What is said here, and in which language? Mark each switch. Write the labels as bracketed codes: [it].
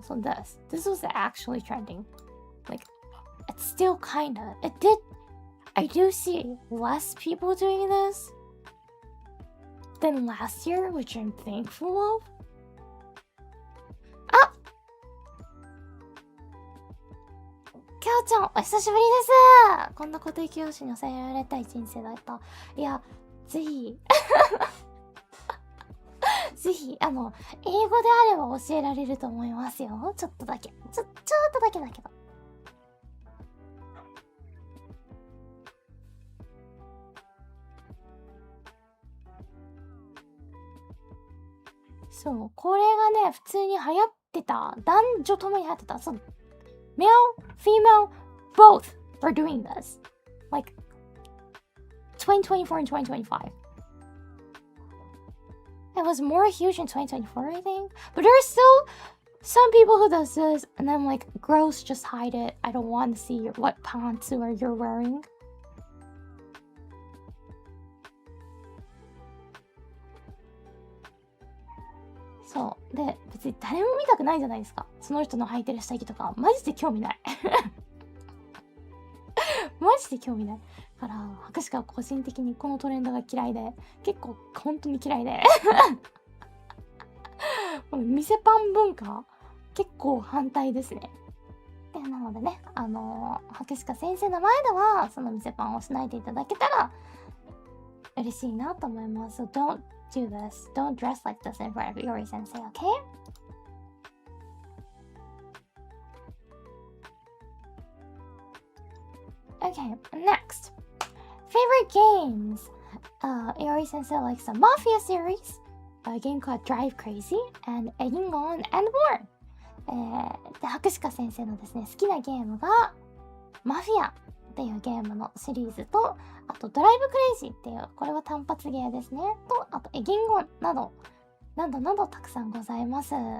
[en] So this was actually trending. Like, it's still kinda. I do see less people doing this than last year, which I'm thankful of. [ja] あ、きょうちゃん、お久しぶりです。こんな固定教師に抑えられたい人生だった。いや、ぜひ。ぜひ、英語であれば教えられると思いますよ。ちょっとだけ。ちょっとだけだけど。そう、これがね、普通に流行ってた。男女ともに流行ってた。そう、 [en] male, female, both were doing this. Like, 2024 and 2025. It was more huge in 2024, I think. But there are still some people who does this, and I'm like, gross, just hide it. I don't want to see what pants or you're wearing. [ja] So, で、別に誰も見たくないじゃないですか。その人の履いてる下着とか、マジで興味ない。マジで興味ない。から、博士が個人的にこのトレンドが嫌いで、結構本当に嫌いで。店パン文化、結構反対ですね。で、なのでね、博士か先生の前では、その店パンをしないでいただけたら、嬉しいなと思います。 [en] So don't do this. Don't dress like this in front of Iori sensei, okay? Okay, next. Favorite games. Iori sensei likes the Mafia series, a game called Drive Crazy, and Egingon and more. [ja] で、博士か先生のですね、好きなゲームが、マフィアっていうゲームのシリーズと、あとドライブクレイジーっていう、これは単発ゲーですね。と、あとエギンゴンなど、などたくさんございます。